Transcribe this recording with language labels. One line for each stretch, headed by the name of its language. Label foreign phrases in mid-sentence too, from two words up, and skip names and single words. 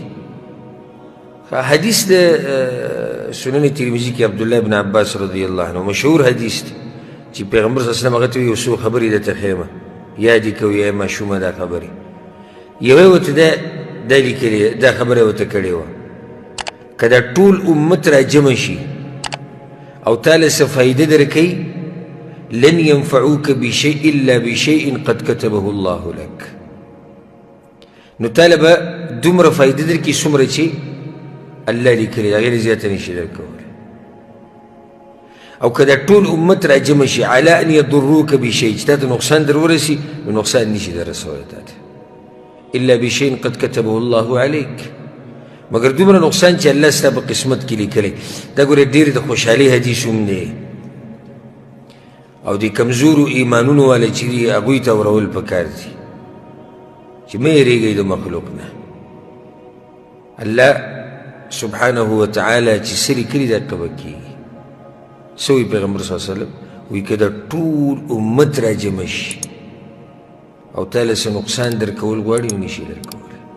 Pashto: حدیث د سنن ترمذي کې عبدالله بن عباس
Arabic: رضی الله عنه
Pashto: مشهور حدیث دی چې پیغمبر
Arabic: صلی الله علیه وسلم
Pashto: هغه ته یو څو خبرې درته ښیم، یادې کوي ای ماشومه دا خبرې یوه یې ورته دا لیکلې دا خبره ورته کړې وه که دا ټول امت را جمع شي او تاله څه فایده درکوي
Arabic: لن ينفعوك بشيء الا بشيء قد كتبه الله
Pashto: لك نو تاله به دومره فایده درکړي څومره چې الله لیکلي هغې نه زیاته نشي درکولی او که دا ټول امت را جمع شي
Arabic: على ان يضروك بشيء
Pashto: چې تا ته نقصان در ورسي نو نقصان نشي در رسولی تا ته
Arabic: الا بشيء قد كتبه الله عليك
Pashto: مگر دومره نقصان چې الله ستا په قسمت کې لیکلی دا ګوره ډېر د خوشحالۍ حدیث هم دی او د کمزورو ایمانونو والا چې دي هغوی ته اورول پکار دي چې مه یېرېږئ د مخلوق نه
Arabic: الله سبحانه وتعالی
Pashto: چې څه لیکلي دا قبه کېږي څه وایي پیغمبر
Arabic: صلی الله علیه وسلم
Pashto: وایي که دا ټول امت را جمع شي او تاله څه نقصان در کول غواړي نو نشي در کولی